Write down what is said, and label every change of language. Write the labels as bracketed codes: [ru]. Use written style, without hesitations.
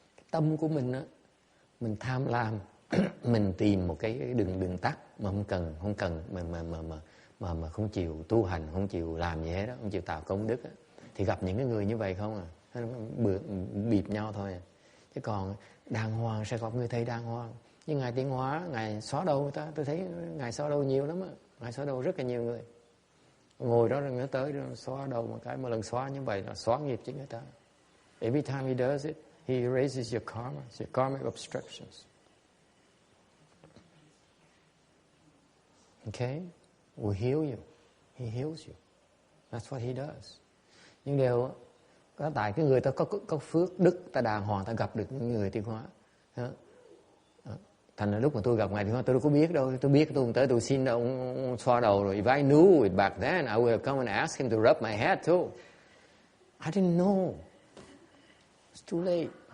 [vi] Tâm của mình á, mình tham lam, mình tìm một cái đường tắt mà không cần mà không chịu tu hành, không chịu làm gì hết đó, không chịu tạo công đức á, thì gặp những cái người như vậy không à, bịp nhau thôi à. Chứ còn đàng hoàng sẽ gặp người thầy đàng hoàng. Nhưng Ngài Tiến Hóa, Ngài xóa đầu tôi thấy Ngài xóa đầu nhiều lắm á, Ngài xóa đầu rất là nhiều người. Ngồi đó rồi nó tới xóa đầu một cái, mà lần xóa như vậy là xóa nghiệp chính người ta. [en] Every time he does it, he erases your karma, your karmic obstructions. Okay? Will heal you. He heals you. That's what he does. [vi] Nhưng đều có tại cái người ta có phước đức, ta đàng hoàng, ta gặp được những người Tiến Hóa. Thành ra lúc mà tôi gặp Ngài Tiến Hóa, tôi đâu có biết đâu. Tôi biết tôi không tới tôi xin ông xoa đầu rồi. [en] If I knew it back then, I would have come and asked him to rub my head too. I didn't know. It's too late.